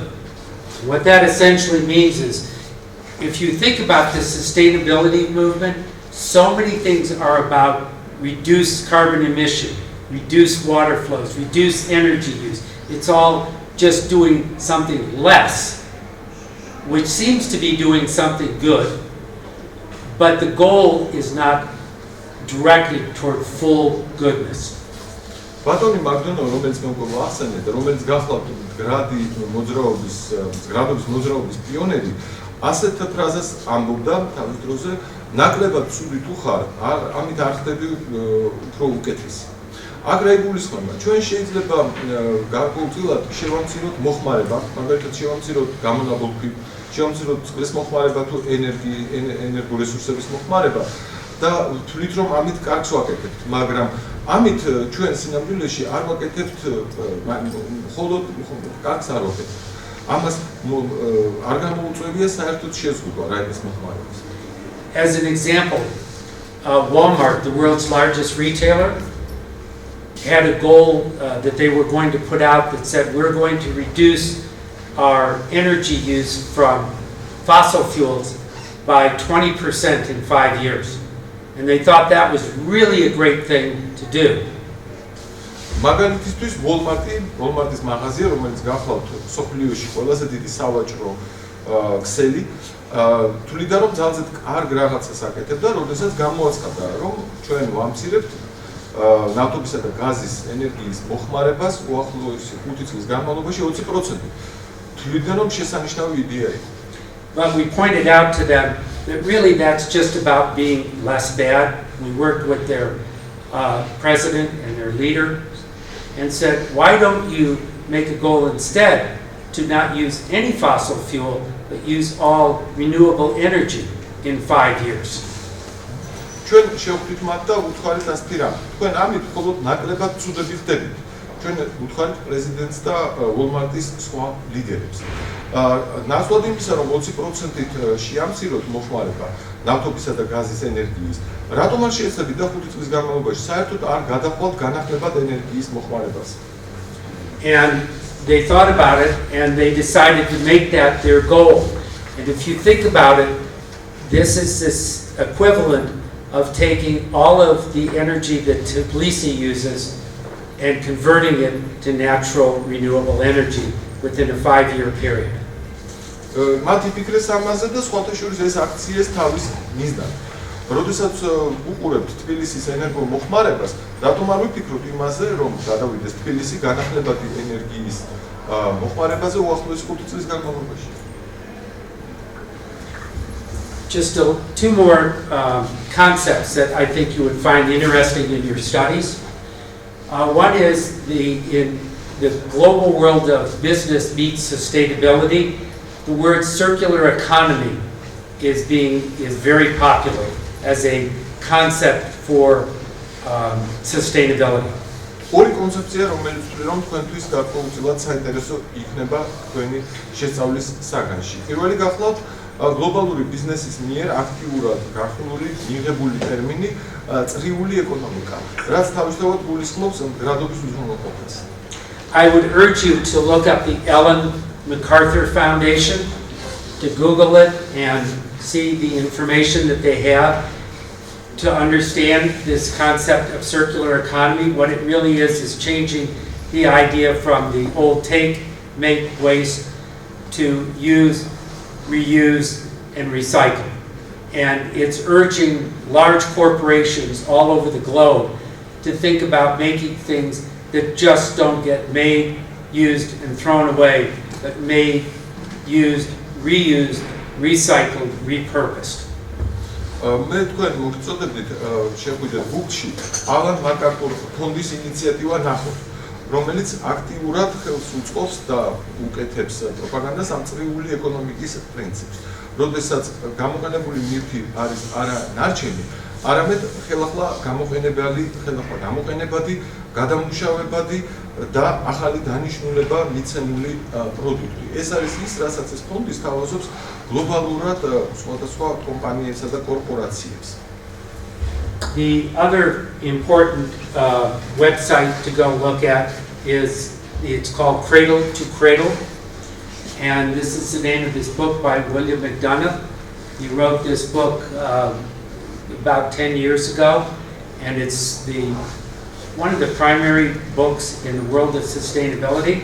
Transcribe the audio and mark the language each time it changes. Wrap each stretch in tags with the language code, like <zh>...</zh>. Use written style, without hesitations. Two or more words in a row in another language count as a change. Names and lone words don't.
<en>What that essentially means is, if you think about the sustainability movement, so many things are about reduced carbon emission, reduce water flows, reduce energy use. It's all just doing something less, which seems to be doing something good, but the goal is not directly toward full goodness.</en> <ka>ბატონი McDonough, რომელიც მე უკვე ახსენე და რომელიც გახლავთ მდგრადი მოძრაობის პიონერი, ასეთ ფრაზას ამბობდა თავის დროზე, ნაკლებად ცუდი თუ ხარ, ამით არ ხდები უფრო უკეთესი. აგრა იგულისხმება, ჩვენ შეიძლება გარკვეულწილად შევამციროთ მოხმარება, მაგალითად შევამციროთ გამონაბოლქვი, შევამციროთ წყლის მოხმარება თუ ენერგორესურსების მოხმარება და თვლით რომ ამით კარგს ვაკეთებთ, მაგრამ ამით ჩვენ სინამდვილეში არ ვაკეთებთ მხოლოდ კარგს არ ვაკეთებთ. ამას არ გამოუწევია საერთოდ შეზღუდვა რაიმეს მოხმარებას.</ka> <en>As an example, Walmart, the world's largest retailer, had a goal that they were going to put out that said we're going to reduce our energy use from fossil fuels by 20% in 5 years. And they thought that was really a great thing to do.</en> <ka>მაგალითისთვის Walmart-ის მაღაზია, რომელიც გახლავთ სოფლიოში ყველაზე დიდი სავაჭრო ქსელი, თვლიდა რომ ძალზედ კარგ რაღაცას აკეთებდა, როდესაც გამოაცხადა რომ ჩვენ ვამცირებთ ნავთობისა და გაზის ენერგიის მოხმარებას უახლოესი 5 წლის განმავლობაში 20%. თვლიდა რომ შესანიშნავი იდეა იყო.</ka> <en>But we pointed out to them that really that's just about being less bad. We worked with their president and their leader and said, why don't you make a goal instead to not use any fossil fuel, but use all renewable energy in 5 years.</en> <ka>ჩვენ შევხვდით მათ და უთხარით ასეთი რამ. თქვენ ამით მხოლოდ ნაკლებად ცუდები ხდებით. ჩვენ უთხარით პრეზიდენტს და Walmart-ის სხვა ლიდერებს. ნაცვლად იმისა, რომ 20%-ით შეამციროთ მოხმარება ნავთობისა და გაზის ენერგიის, რატომ არ შეეცდებით და 5 წლის განმავლობაში საერთოდ არ გადახვალთ განახლებად ენერგიის მოხმარებას?</ka> <en>And they thought about it and they decided to make that their goal. And if you think about it, this is this equivalent of taking all of the energy that Tbilisi uses and converting it to natural renewable energy within a 5-year period.</en> <ka>მათი ფიქრეს ამაზე და სხვათა შორის ეს აქციეს თავის მიზნად. როდესაც უყურებთ თბილისის ენერგო მოხმარებას, რატომ არ ვიფიქროთ იმაზე, რომ გადავიდეს თბილისი განახლებადი ენერგიის მოხმარებაზე უახლოესი 5 წლის განმავლობაში?</ka> <en>Just two more concepts that I think you would find interesting in your studies. One is in the global world of business meets sustainability, the word circular economy is very popular as a concept for sustainability.</en> <ka>ორი კონცეფცია, რომელიც რომ თქვენთვის გარკვეულწილად საინტერესო იქნება თქვენი შესწავლის საგანში. პირველი გახლავთ გლობალური ბიზნესის მიერ აქტიურად გახსნილი მიღებული ტერმინი წრიული ეკონომიკა, რაც თავისთავად გულისხმობს მდგრადობის უზრუნველყოფას.</ka> <en>I would urge you to look up the Ellen MacArthur Foundation, to Google it and see the information that they have to understand this concept of circular economy. What it really is changing the idea from the old take, make, waste to use, reuse, and recycle. And it's urging large corporations all over the globe to think about making things that just don't get made, used, and thrown away, but made, used, reused, recycled, repurposed.</en> <ka>მე თქვენ მოგწოდებით შეგვიძლია ბუქში ალან მაკარტურ ფონდის ინიციატივა ნახოთ, რომელიც აქტიურად ხელს უწყობს და უკეთებს პროპაგანდას ამ წრიული ეკონომიკის პრინციპს. როდესაც გამოყენებული ნივთი არის არა ნარჩენი, არამედ ხელახლა გამოყენებადი, გადამუშავებადი და ახალი დანიშნულება მიცემული პროდუქტი. ეს არის ის, რასაც ეს ფონდი სთავაზობს გლობალურად სხვადასხვა კომპანიებსა და კორპორაციებს.</ka> <en>The other important website to go look at it's called Cradle to Cradle, and this is the name of this book by William McDonough. He wrote this book about 10 years ago, and it's one of the primary books in the world of sustainability.</en>